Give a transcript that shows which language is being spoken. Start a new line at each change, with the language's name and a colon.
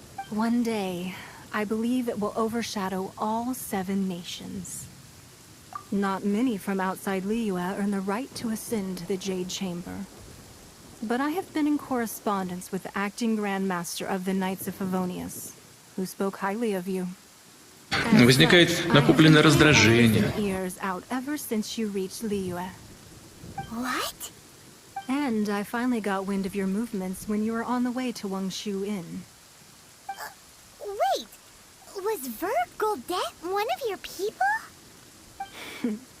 English: One day, I believe it will overshadow all 7 nations. Not many from outside Liyue earn the right to ascend to the Jade Chamber. But I have been in correspondence with the acting Grand Master of the Knights of Favonius, who spoke highly of you.
Russian: Возникает накопленное раздражение.
English: Ears out ever since you reached Liyue. What? And I finally got wind of your movements when you were on the way to Wangshu Inn. Wait, was Vergoldet one of your people?